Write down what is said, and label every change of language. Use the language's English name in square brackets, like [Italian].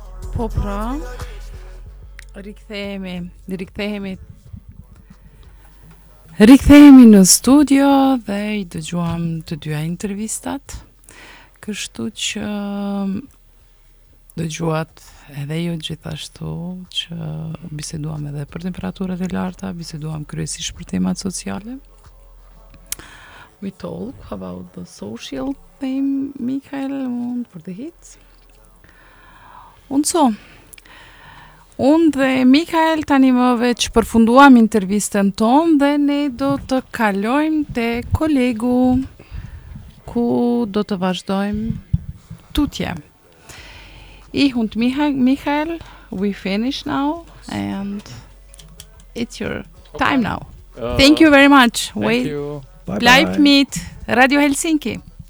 [Albanian] Po pra, rikthehemi Rikthehemi në studio dhe i dëgjuam të dyja intervistat, kështu që dëgjuat edhe ju gjithashtu që biseduam edhe për temperaturat e larta, biseduam kryesisht për temat sociale. [English] we talk about the social theme, Michael, and for the hits. [German] Und so. Und Michael, [Albanian] tani më veç përfunduam intervistën tonë dhe ne do të kalojmë te kolegu ku do të vazhdojmë tutje. [German] Ich und Michael, [English] we finish now and it's your time now. Thank you very much. Thank you. [German] Bleib mit Radio Helsinki.